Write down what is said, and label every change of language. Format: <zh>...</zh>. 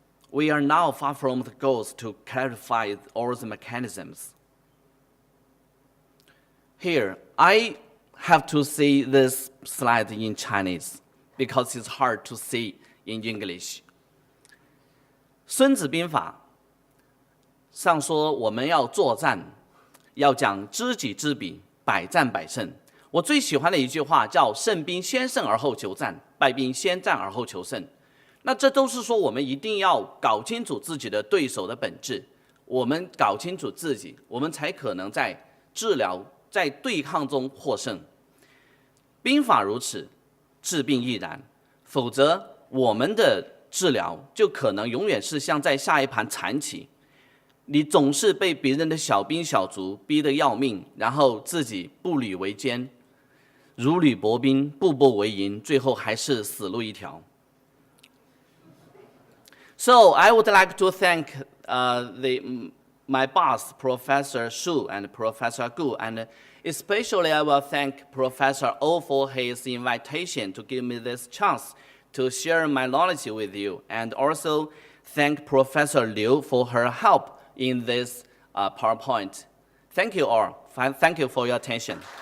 <en>We are now far from the goals to clarify all the mechanisms. Here, I have to see this slide in Chinese because it's hard to see in English.</en> <zh>孙子兵法上说我们要作战，要讲知己知彼，百战百胜。我最喜欢的一句话叫胜兵先胜而后求战，败兵先战而后求胜。那这都是说我们一定要搞清楚自己的对手的本质，我们搞清楚自己，我们才可能在治疗、在对抗中获胜。兵法如此，治病亦然，否则我们的治疗就可能永远是像在下一盘残棋，你总是被别人的小兵小卒逼得要命，然后自己步履维艰，如履薄冰，步步为营，最后还是死路一条。</zh> <en>So I would like to thank my boss, Professor Shu and Professor Gu, and especially I will thank Professor O for his invitation to give me this chance to share my knowledge with you, and also thank Professor Liu for her help in this PowerPoint. Thank you all. Thank you for your attention.</en>